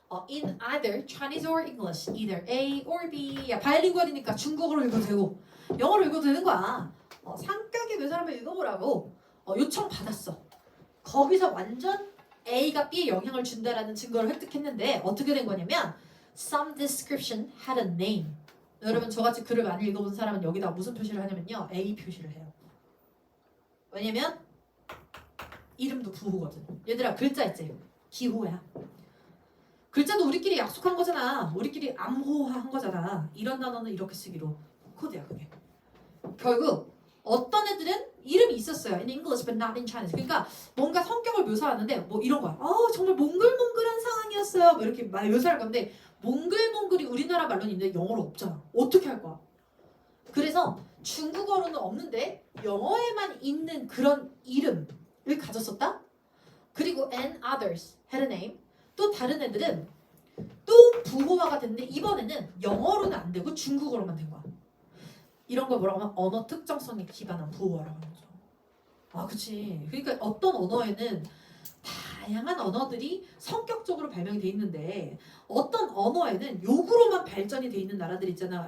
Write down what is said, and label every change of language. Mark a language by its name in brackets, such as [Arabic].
[English] In either Chinese or English, either A or B. [Korean] 야, 바이링구얼이니까 중국어로 읽어도 되고 영어로 읽어도 되는 거야. 상격의 묘사를 한번 읽어보라고 요청 받았어. 거기서 완전 A가 B에 영향을 준다라는 증거를 획득했는데 어떻게 된 거냐면 [English] Some description had a name. [Korean] 여러분 저같이 글을 많이 읽어본 사람은 여기다 무슨 표시를 하냐면요. A 표시를 해요. 왜냐면 이름도 부호거든. 얘들아 글자 있지? 기호야. 글자도 우리끼리 약속한 거잖아. 우리끼리 암호화한 거잖아. 이런 단어는 이렇게 쓰기로. 코드야 그게. 결국 어떤 애들은 이름이 있었어요. [English] In English but not in Chinese. [Korean] 그러니까 뭔가 성격을 묘사하는데 뭐 이런 거야. 정말 몽글몽글한 상황이었어요. 뭐 이렇게 묘사할 건데 몽글몽글이 우리나라 말로는 있는데 영어로 없잖아. 어떻게 할 거야? 그래서 중국어로는 없는데 영어에만 있는 그런 이름을 가졌었다. 그리고 [English] and others had a name. [Korean] 또 다른 애들은 또 부호화가 됐는데 이번에는 영어로는 안 되고 중국어로만 된 거야. 이런 걸 뭐라고 하면 언어 특정성에 기반한 부호화라고 하는 거죠. 그치. 그러니까 어떤 언어에는 다양한 언어들이 성격적으로 발명이 돼 있는데 어떤 언어에는 욕으로만 발전이 돼 있는 나라들 있잖아.